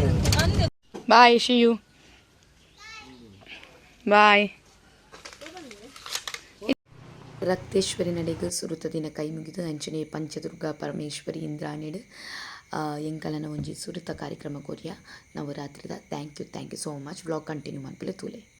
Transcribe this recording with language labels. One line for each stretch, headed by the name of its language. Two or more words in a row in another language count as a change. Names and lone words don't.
Tulu: ಬಾಯ್ ಶಿಯು ಬಾಯ್. ರಕ್ತೇಶ್ವರಿ ನಡೆಗೆ ಸುರುತ ದಿನ ಕೈ ಮುಗಿದು ಅಂಚನೆ ಪಂಚದುರ್ಗಾ ಪರಮೇಶ್ವರಿ ಇಂದ್ರಾಣಿಡ್ ಎಂಕಲನ ಒಂಜಿ ಸುರುತ ಕಾರ್ಯಕ್ರಮ ಕೊರಿಯ ನವರಾತ್ರಿದ
English: thank you so much. vlog continue
Tulu: ಮನ್ಪಲೆ ತೂಲೆ.